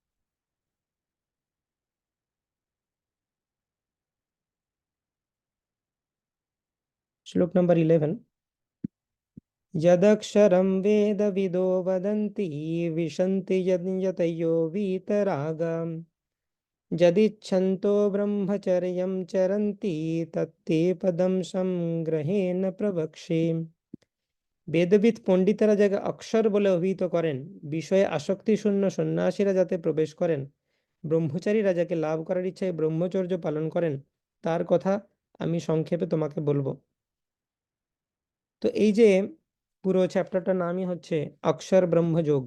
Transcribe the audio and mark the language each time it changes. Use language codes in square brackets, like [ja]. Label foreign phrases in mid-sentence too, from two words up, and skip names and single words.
[bn] শ্লোক নাম্বার 11। [sa] यदक्षरं वेदविदो वदन्ति विशन्ति यतयो वीतरागम् यदिच्छन्तो ब्रह्मचर्यं चरन्ति तत्ते पदं संग्रहेण प्रवक्षे। [bn] বেদবিদ পণ্ডিতেরা যাকে অক্ষর বলে অভিহিত করেন, বিষয়ে আসক্তি শূন্য সন্ন্যাসীরা যাতে প্রবেশ করেন, ব্রহ্মচারীরা যাকে লাভ করার ইচ্ছায় ব্রহ্মচর্য পালন করেন, তার কথা আমি সংক্ষেপে তোমাকে বলবো। তো এই যে পুরো চ্যাপ্টারটার নামই হচ্ছে অক্ষর ব্রহ্মযোগ।